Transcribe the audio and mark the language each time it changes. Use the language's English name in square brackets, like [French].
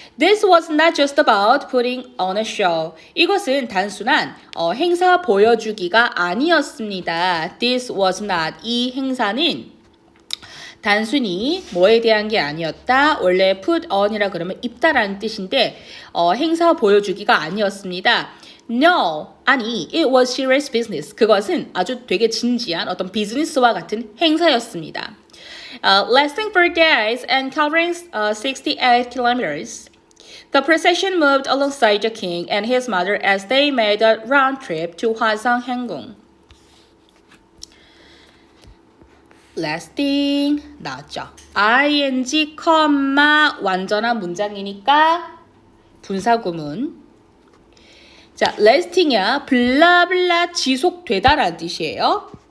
[English] This was not just about putting on a show. [Korean] 이것은 단순한 행사 보여주기가 아니었습니다. [English] This was not. [Korean] 이 행사는 단순히 뭐에 대한 게 아니었다. 원래 put on이라 그러면 입다라는 뜻인데 행사 보여주기가 아니었습니다. [English] No, [Korean] 아니, [English] it was serious business. [Korean] 그것은 아주 되게 진지한 어떤 비즈니스와 같은 행사였습니다. [English] Lasting 4 days and covering 68 kilometers. The procession moved alongside the king and his mother as they made a round trip to Hwasong Hangung. [Korean] lasting 나왔죠. ing, 완전한 문장이니까 분사구문. 자, lasting이야. 블라블라 지속되다라는 뜻이에요.